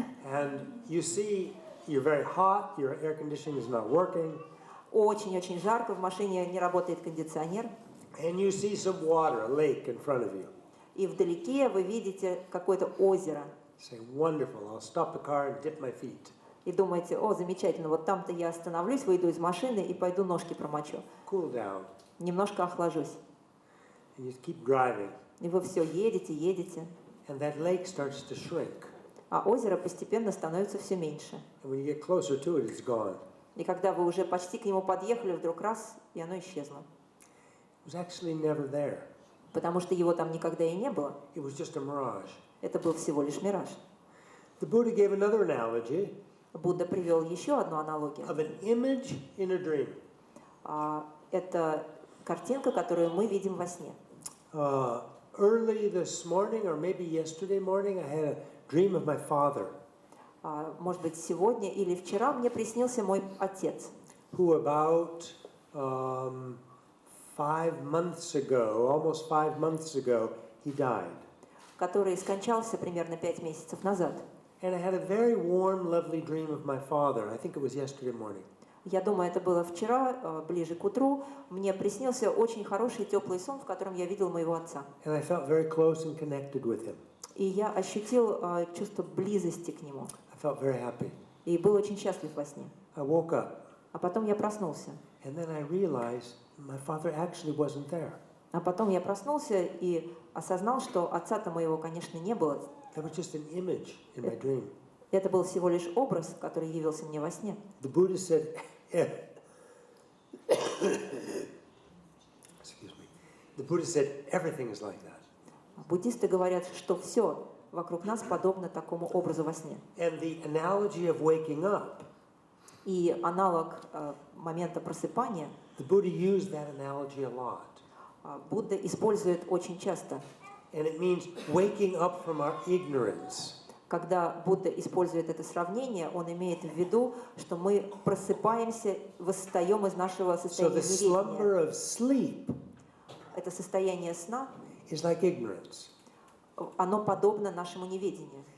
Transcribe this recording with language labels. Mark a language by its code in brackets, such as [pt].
[en] And you see you're very hot, your air conditioning is not working. [ru] Очень-очень жарко, в машине не работает кондиционер. [en] And you see some water, a lake in front of you. [ru] И вдалеке вы видите какое-то озеро. [en] Say, wonderful, I'll stop the car and dip my feet. [ru] И думаете, о, замечательно, вот там-то я остановлюсь, выйду из машины и пойду ножки промочу. [en] Cool down. [ru] Немножко охлажусь. [en] And you keep driving. [ru] И вы все едете, едете. [en] And that lake starts to shrink. [ru] А озеро постепенно становится все меньше. [en] And when you get closer to it, it's gone. [ru] И когда вы уже почти к нему подъехали, вдруг раз, и оно исчезло. [en] It was actually never there. [ru] Потому что его там никогда и не было. [en] It was just a mirage. [ru] Это был всего лишь мираж. [en] The Buddha gave another analogy [ru] Будда привел еще одну аналогию. [en] of an image in a dream. [ru] Это картинка, которую мы видим во сне. [en] Early this morning, or maybe yesterday morning, I had a dream of my father. [ru] Может быть, сегодня или вчера мне приснился мой отец. [en] Who about 5 months ago, almost 5 months ago, he died. [ru] Который скончался примерно 5 месяцев назад. [en] And I had a very warm, lovely dream of my father. I think it was yesterday morning. [ru] Я думаю, это было вчера, ближе к утру. Мне приснился очень хороший теплый сон, в котором я видел моего отца. [en] And I felt very close and connected with him. [ru] И я ощутил чувство близости к нему. [en] I felt very happy. [ru] И был очень счастлив во сне. [en] I woke up. [ru] А потом я проснулся. [en] And then I realized my father actually wasn't there. [ru] А потом я проснулся и осознал, что отца-то моего, конечно, не было. [en] That was just an image in my dream. [ru] Это был всего лишь образ, который явился мне во сне. [en] The Buddha said, excuse me. The Buddha said everything is like that. [ru] Буддисты говорят, что все вокруг нас подобно такому образу во сне. [en] And the analogy of waking up, [ru] И аналог момента просыпания [en] the Buddha used that analogy a lot. [ru] Будда использует очень часто. [en] And it means waking up from our ignorance. [ru] Когда Будда использует это сравнение, он имеет в виду, что мы просыпаемся, восстаем из нашего [en] So [ru] состояния [en] the slumber of sleep [ru] Это состояние сна, [en] is like ignorance. [ru] оно подобно нашему неведению.